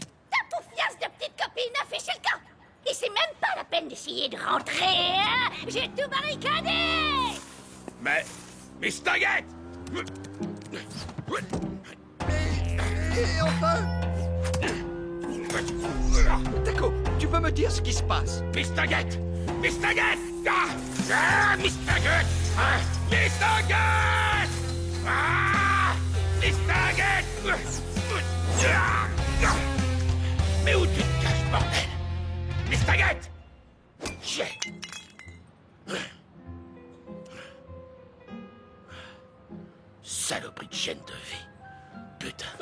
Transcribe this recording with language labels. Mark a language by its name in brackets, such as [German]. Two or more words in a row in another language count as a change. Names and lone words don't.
[French] Ta poufiasse de petite copine a fait chez le camp! Et c'est même pas la peine d'essayer de rentrer, hein? J'ai tout barricadé! Mais Staguette! Et enfin... D'accord, tu peux me dire ce qui se passe? Staguette! Staguette! Ah! Staguette! Ah! Staguette! Ah! Staguette! Mais où tu te caches, bordel? Staguette! J'ai... Saloperie de chaîne de vie. Putain.